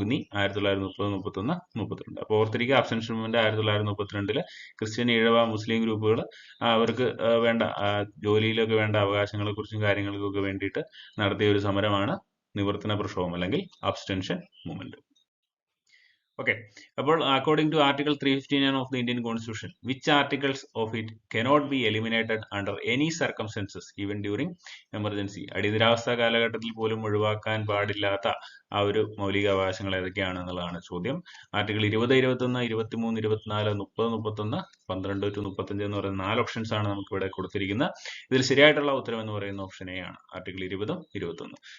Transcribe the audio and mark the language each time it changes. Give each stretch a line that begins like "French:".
Malayalam: ഉഗ്നി 1930, 31, 32. അപ്പൊ ഓർത്തിരിക്കുക, abstention movement 1932 Christian Ezhava മുസ്ലിം ഗ്രൂപ്പുകൾ അവർക്ക് വേണ്ട ജോലിയിലൊക്കെ വേണ്ട അവകാശങ്ങളെ കുറിച്ചും കാര്യങ്ങൾക്കൊക്കെ വേണ്ടിയിട്ട് നടത്തിയ ഒരു സമരമാണ് നിവർത്തന പ്രക്ഷോഭം അല്ലെങ്കിൽ അബ്സ്റ്റൻഷൻ മൂവ്മെന്റ്.
English: Okay, അപ്പോൾ according to Article 359 of the Indian Constitution, which articles of it cannot be eliminated under any circumstances even during emergency?
Malayalam: അടിയന്തരാവസ്ഥ കാലഘട്ടത്തിൽ പോലും ഒഴിവാക്കാൻ പാടില്ലാത്ത ആ ഒരു മൗലിക അവകാശങ്ങൾ ഏതൊക്കെയാണെന്നുള്ളതാണ് ചോദ്യം. ആർട്ടിക്കിൾ 20, 21, 23, 24, 30, 31, 12 to 35 എന്ന് പറയുന്ന 4 ഓപ്ഷൻസ് ആണ് നമുക്ക് ഇവിടെ കൊടുത്തിരിക്കുന്നത്. ഇതിൽ ശരിയായിട്ടുള്ള ഉത്തരം എന്ന് പറയുന്ന ഓപ്ഷൻ എ ആണ്, ആർട്ടിക്കിൾ 20, 21.